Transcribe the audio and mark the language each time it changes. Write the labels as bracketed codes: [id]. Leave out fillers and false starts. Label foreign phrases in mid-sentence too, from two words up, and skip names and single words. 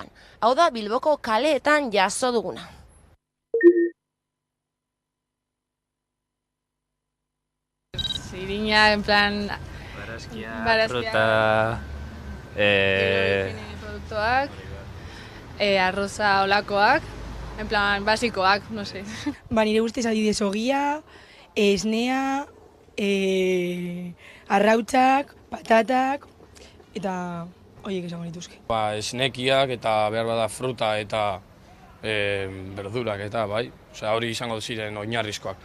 [eu] Hau da Bilboko kaleetan jaso duguna. [es] Zirina, en plan... [eu] Barazkia, fruta... produktuak, arroza olakoak, [es] en plan, basikoak, no sé. [eu] Ba, nire ustez adibidez ogia, esnea, arrautzak, patatak, eta horiek esango nituzke. Ba, esnekiak eta behar bada fruta eta berdurak eta bai, osea hori izango ziren oinarrizkoak.